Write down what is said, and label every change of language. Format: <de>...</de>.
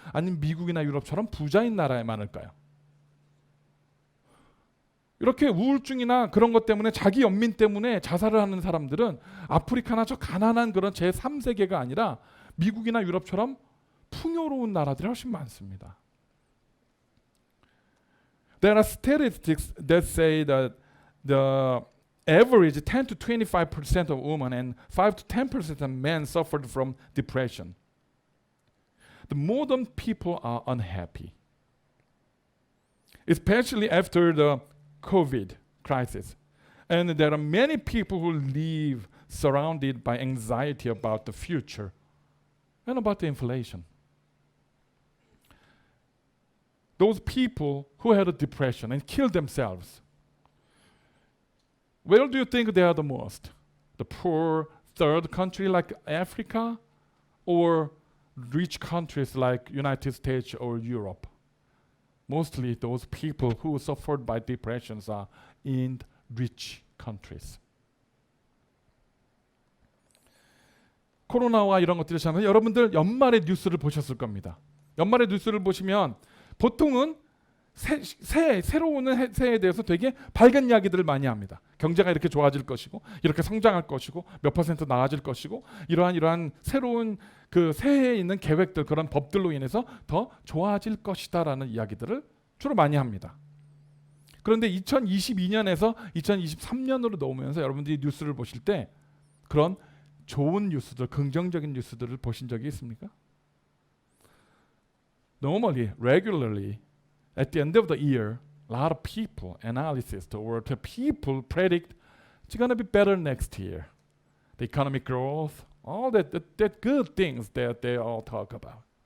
<ko>아니면 미국이나 유럽처럼 부자인 나라에 많을까요? 이렇게 우울증이나 그런 것 때문에 자기 연민 때문에 자살을 하는 사람들은 아프리카나 저 가난한 그런 제3세계가 아니라 미국이나 유럽처럼 풍요로운 나라들이 훨씬 많습니다.</ko> <en>There are statistics that say that the average 10 to 25% of women and 5 to 10% of men suffered from depression. The modern people are unhappy, especially after the COVID crisis. And there are many people who live surrounded by anxiety about the future and about the inflation. Those people who had a depression and killed themselves, where do you think they are the most? The poor third country like Africa or rich countries like United States or Europe? Mostly those people who suffered by depressions are in rich countries.</en> <ko>코로나와 이런 것들이 시작하면 여러분들 연말의 뉴스를 보셨을 겁니다. 연말의 뉴스를 보시면 보통은 새로 오는 새해에 대해서 되게 밝은 이야기들을 많이 합니다. 경제가 이렇게 좋아질 것이고 이렇게 성장할 것이고 몇 % 나아질 것이고 이러한 새로운 그 새해에 있는 계획들 그런 법들로 인해서 더 좋아질 것이다라는 이야기들을 주로 많이 합니다. 그런데 2022년에서 2023년으로 넘으면서 여러분들이 뉴스를 보실 때 그런 좋은 뉴스들, 긍정적인 뉴스들을 보신 적이 있습니까?</ko> <en>Normally, regularly, at the end of the year, a lot of people, analysis, or the people predict it's going to be better next year. The economic growth, all that good things that they all talk about.</en>